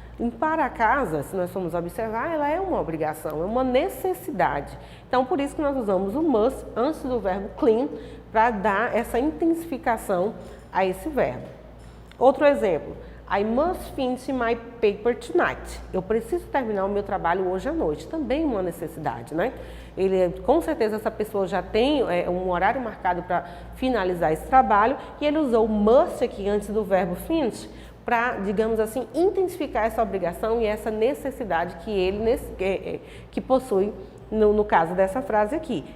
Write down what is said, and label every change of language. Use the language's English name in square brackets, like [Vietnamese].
[Portuguese] Limpar a casa, se nós formos observar, ela é uma obrigação, é uma necessidade. Então, por isso que nós usamos o must antes do verbo clean para dar essa intensificação a esse verbo. Outro exemplo. [English] I must finish my paper tonight. [Portuguese] Eu preciso terminar o meu trabalho hoje à noite. Também uma necessidade, né? Com certeza essa pessoa já tem um horário marcado para finalizar esse trabalho e ele usou o must aqui antes do verbo finish para, digamos assim, intensificar essa obrigação e essa necessidade que ele que possui no caso dessa frase aqui.